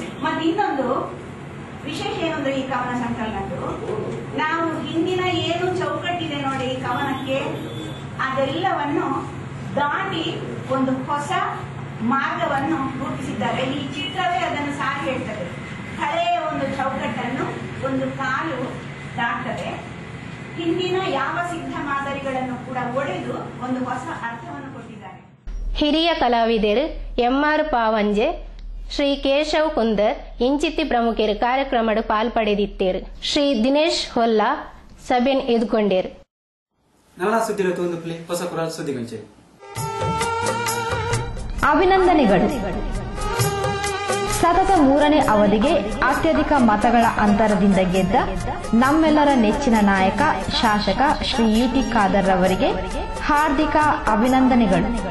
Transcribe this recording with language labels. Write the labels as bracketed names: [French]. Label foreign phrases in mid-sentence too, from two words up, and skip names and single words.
[Kannada] ಮತ್ತೆ ಇನ್ನೊಂದು ವಿಶೇಷ ಏನಂದ್ರೆ ಈ ಕವನ ಸಂಕಲನದ್ದು ನಾವು ಹಿಂದಿನ ಏನು ಚೌಕಟ್ಟಿದೆ ನೋಡಿ ಈ ಕವನಕ್ಕೆ, ಅದೆಲ್ಲವನ್ನು ದಾಟಿ ಒಂದು ಹೊಸ ಮಾರ್ಗವನ್ನು ರೂಪಿಸಿದ್ದಾರೆ. ಈ ಚಿತ್ರವೇ ಅದನ್ನು ಸಾರಿ ಹೇಳ್ತದೆ. ಹಳೆಯ ಒಂದು ಚೌಕಟ್ಟನ್ನು ಒಂದು ಕಾಲು ದಾಟದೆ ಹಿಂದಿನ ಯಾವ ಸಿದ್ಧ ಮಾದರಿಗಳನ್ನು ಕೂಡ ಒಡೆದು ಒಂದು ಹೊಸ ಅರ್ಥವನ್ನು ಕೊಟ್ಟಿದ್ದಾರೆ. [Tulu] ಹಿರಿಯ ಕಲಾವಿದರು MR ಪಾವಂಜೆ, ಶ್ರೀ ಕೇಶವ್ ಕುಂದರ್ ಇಂಚಿತ್ತಿ ಪ್ರಮುಖರು ಕಾರ್ಯಕ್ರಮಡು ಪಾಲ್ಪಡೆದಿತ್ತೇರು. ಶ್ರೀ ದಿನೇಶ್ ಹೊಲ್ಲ ಸಭೆನ್ ಎದುಕೊಂಡೇರು. ನಲ್ಲ ಸುದ್ದಿಲ ತೋಂದುಪ್ಲಿ ಹೊಸ ಕುರಾಲ್ ಸುದ್ದಿಗೊಂಚೆ. [Kannada] ಅಭಿನಂದನೆಗಳು. ಸತತ 3ನೇ ಅವಧಿಗೆ ಅತ್ಯಧಿಕ ಮತಗಳ ಅಂತರದಿಂದ ಗೆದ್ದ ನಮ್ಮೆಲ್ಲರ ನೆಚ್ಚಿನ ನಾಯಕ ಶಾಸಕ ಶ್ರೀ UT ಖಾದರ್ ರವರಿಗೆ ಹಾರ್ದಿಕ ಅಭಿನಂದನೆಗಳು.